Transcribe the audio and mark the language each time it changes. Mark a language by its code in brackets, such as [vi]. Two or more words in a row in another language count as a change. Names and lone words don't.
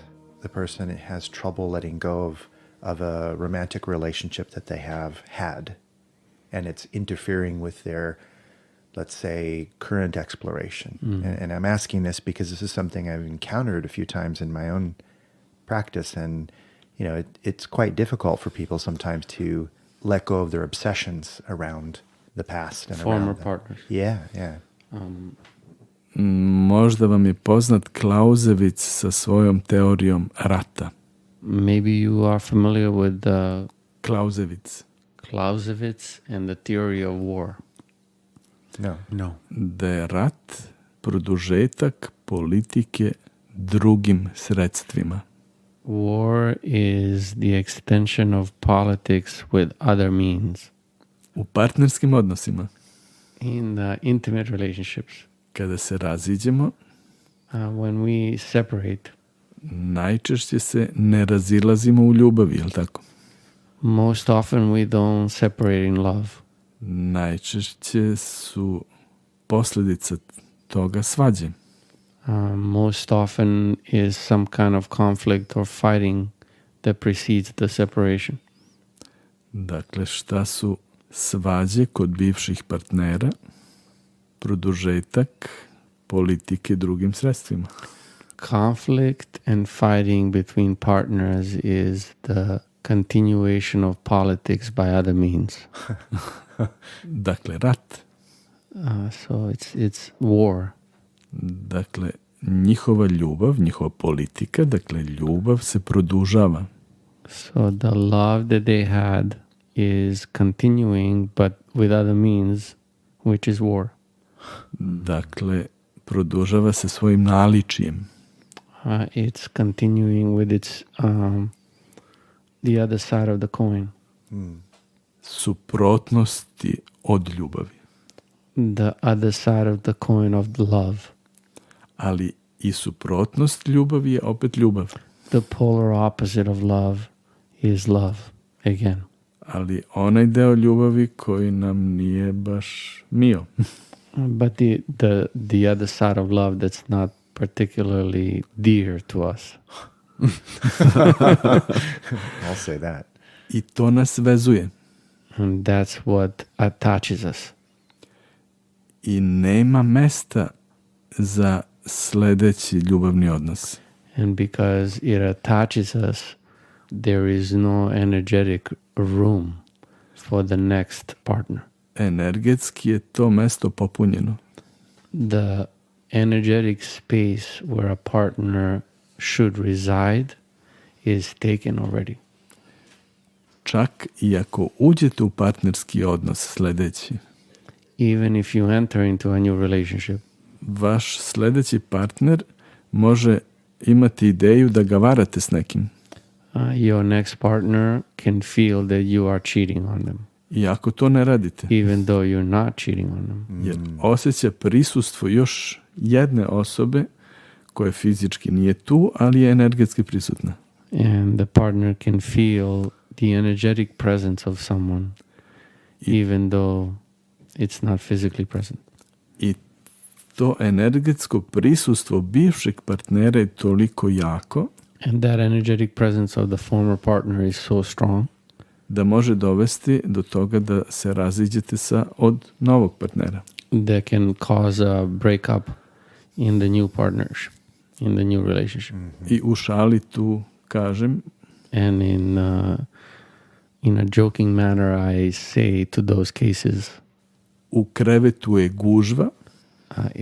[en] The person has trouble letting go of a romantic relationship that they have had, and it's interfering with their, let's say, current exploration. And I'm asking this because this is something I've encountered a few times in my own practice, and it's quite difficult for people sometimes to let go of their obsessions around the past and Former around them. partners. Yeah. [sr] Možda vam je poznat Clausewitz sa svojom teorijom rata. [en] Maybe you are familiar with Clausewitz. Clausewitz and the theory of war. No. [sr] Da je rat produžetak politike drugim sredstvima. [en] War is the extension of politics with other means. [sr] U partnerskim odnosima, [en] In the intimate relationships, [sr] kada se raziđemo, [en] when we separate, [sr] najčešće se ne razilazimo u ljubavi, jel tako? [en] most often we don't separate in love. [sr] Najčešće su posljedica toga svađe. [en] Most often is some kind of conflict or fighting that precedes the separation. [sr] Dakle, šta su svađe kod bivših partnera? Produžetak politike drugim sredstvima. [en] Conflict and fighting between partners is the continuation of politics by other means. [sr] Dakle, rat. [en] So it's war. [sr] Dakle, njihova ljubav, njihova politika, dakle, ljubav se produžava. [en] So the love that they had is continuing, but with other means, which is war. [sr] Dakle, produžava se svojim naličijem. [en] It's continuing with its the other side of the coin. [sr] Suprotnosti od ljubavi. [en] The other side of the coin of the love. [sr] Ali i suprotnost ljubavi je opet ljubav. [en] The polar opposite of love is love again. [sr] Ali onaj deo ljubavi koji nam nije baš mio. [en] But the other side of love that's not particularly dear to us. I'll say that. [sr] I to nas vezuje. [en] And that's what attaches us. [sr] I nema mesta za sledeći ljubavni odnos. [en] And because it attaches us, there is no energetic room for the next partner. [sr] Energetski je to mesto popunjeno. [en] The energetic space where a partner should reside is taken already. [sr] Čak i ako uđete u partnerski odnos sledeći, [en] Even if you enter into a new relationship, [sr] vaš sledeći partner može imati ideju da ga varate s nekim. [en] Your next partner can feel that you are cheating on them, [sr] I ako to ne radite, [en] even though you're not cheating on them. [sr] jer osjeća prisustvo još jedne osobe koja fizički nije tu, ali je energetski prisutna. [en] And the partner can feel the energetic presence of someone, even though it's not physically present. [sr] I to energetsko prisustvo bivšeg partnera je toliko jako [en] And that energetic presence of the former partner is so strong [sr] da može dovesti do toga da se raziđete od novog partnera. [en] that can cause a breakup in the new partnership, in the new relationship. [sr] I u šali tu kažem, [en] And in a joking manner, I say to those cases, [sr] u krevetu je gužva,